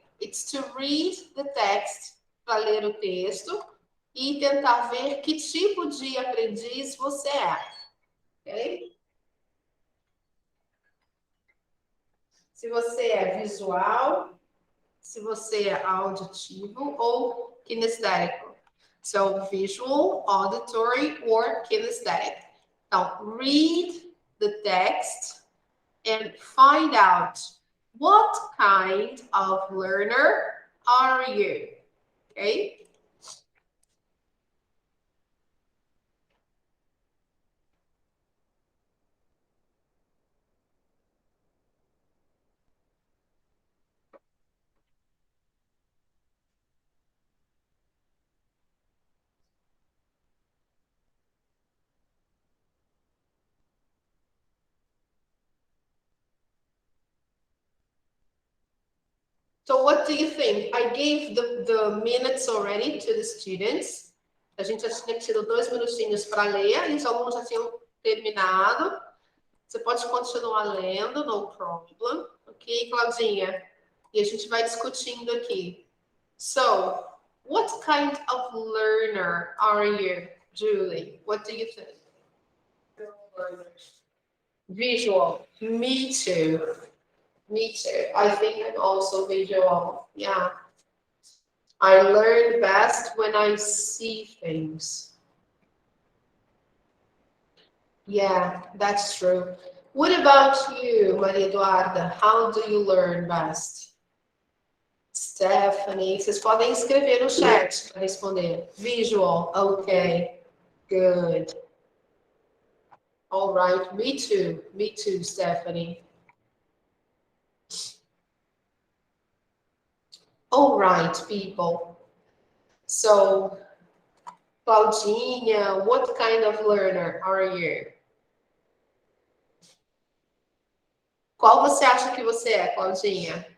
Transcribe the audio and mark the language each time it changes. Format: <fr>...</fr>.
<en>It's to read the text,</en> <pt>para ler o texto e tentar ver que tipo de aprendiz você é. Ok? Se você é visual, se você é auditivo ou kinestético.</pt> <en>So, visual, auditory or kinesthetic. Então, read the text and find out what kind of learner are you? Okay? So what do you think? I gave the minutes already to the students.</en> <pt>A gente já tinha tido 2 minutinhos para ler, e os alunos já tinham terminado. Você pode continuar lendo,</pt> <en>no problem.</en> <pt>Ok, Claudinha? E a gente vai discutindo aqui.</pt> <en>So, what kind of learner are you, Julie? What do you think? Visual. Me too. Me too. I think I'm also visual. Yeah. I learn best when I see things. Yeah, that's true. What about you, Maria Eduarda? How do you learn best?</en> <pt>Stephanie, vocês podem escrever no chat para responder.</pt> <en>Visual, okay, good. All right, me too, Stephanie. All right, people. So, Claudinha, what kind of learner are you?</en> <pt>Qual você acha que você é, Claudinha?</pt>